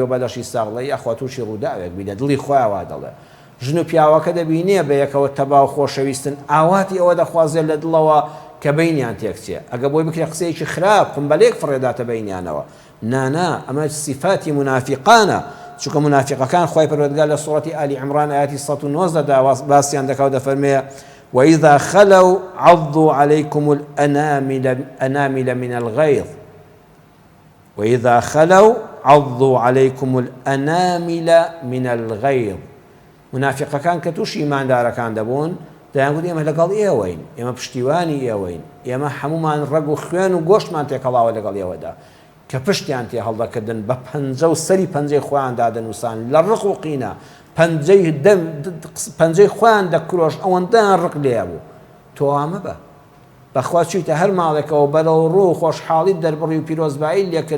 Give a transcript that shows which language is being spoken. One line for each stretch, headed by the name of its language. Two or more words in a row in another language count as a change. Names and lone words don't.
Central Kurdish: و بەدەشی ساغڵە یەخوا تووشی ڕووداوێک بینە دڵی خۆیانوا دەڵێ ژن و پیاوەکە دەبینێ بە یەکەوە تەبا و خۆشەویستن ئاواتی ئەوە دەخوازێت لە دڵەوە کە بەینیان تێکچێ ئەگە بۆی بکرێ قسەیەکی خراپ قمبەلێک فڕێداتە بەینیانەوە نانا ئەمە صفاتی منافقانە چونکە منافقەکان خوای پەروەردگار لە سوڕەتی ئالی عیمران ئاەتی 109 دا باسییان دەکات دەفەرمێ
Arabic: وإذا خلوا عضوا عليكم الأنامل من الغيظ وإذا خلوا عضوا عليكم الأنامل من الغيظ
Central Kurdish: منافقەکان کە تووشی ئیماندارەکان دەبوون دەیانگوت ئێمە لەگەڵ ئێوەین ئێمە پشتیوانی ئێوەین ئێمە هەمومان ڕەگ و خوێن و گۆشتمان تێکەڵاوە لەگەڵ ئێوەدا کە پشتیان تێ هەڵدەکردن بە پەنجە و سەری پەنجەی خۆیان دادەنووسان لە ڕق و قینە پەنجەی خۆیان دەکرۆش ئەوەندەیان ڕق لێ بوو تۆ ئامە بە بەخوا چوویتە هەر ماڵێکەوە بەرەو ڕوو خۆشحاڵیت دەربڕی و پیرۆزبایی لێکرد